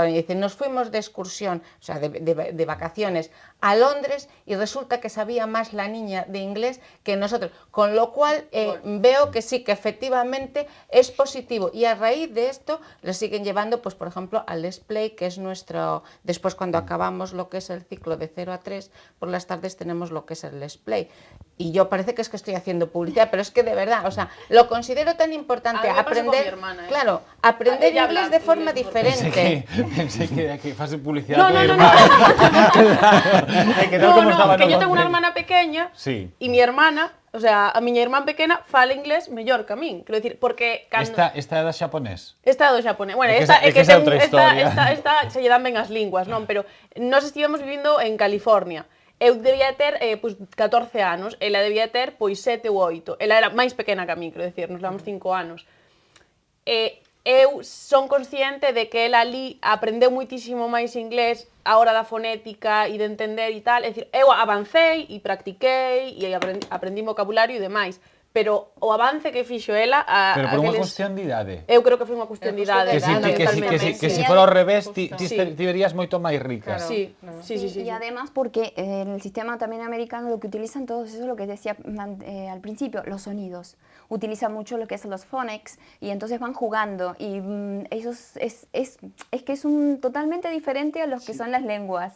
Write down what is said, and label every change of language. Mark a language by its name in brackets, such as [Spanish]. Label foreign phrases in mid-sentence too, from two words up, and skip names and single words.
[Spanish] Y dice, nos fuimos de excursión, o sea, de vacaciones a Londres, y resulta que sabía más la niña de inglés que nosotros, con lo cual veo que sí, que efectivamente es positivo, y a raíz de esto le siguen llevando, pues por ejemplo, al Let's Play, que es nuestro, después cuando acabamos lo que es el ciclo de 0 a 3, por las tardes tenemos lo que es el Let's Play, y yo parece que es que estoy haciendo publicidad, pero es que de verdad, o sea, lo considero tan importante aprender, hermana, claro, aprender inglés de forma diferente. Pensé que fase publicidad. Que yo tengo una hermana pequeña, sí. Y mi hermana, o sea, [Galician] a miña irmán pequena fala inglés mellor que a min, quero dicir, porque Esta é da xaponés. Esta é do xaponés. Bueno, É que esta esa é outra historia. Esta se lle dan ben as linguas, non? Pero nós estivemos vivindo en California. Eu debía ter pois 14 anos, ela debía ter pois 7 ou 8. Ela era máis pequena que a min, quero dicir, nos levamos 5 anos. Eu son consciente de que ela ali aprendeu muitísimo máis inglés a hora da fonética e de entender e tal. É dicir, eu avancei e practiquei e aprendí vocabulario e demais. Pero o avance que fixo ela... Pero por unha cuestión de idade. Eu creo que foi unha cuestión de idade. Que se fora ao revés, ti verías moito máis rica. Sí. [Spanish] Y además porque en el sistema también americano lo que utilizan todos eso, lo que decía al principio, los sonidos. Utilizan mucho lo que es los phonics y entonces van jugando y ellos es que es totalmente diferente a los que son las lenguas.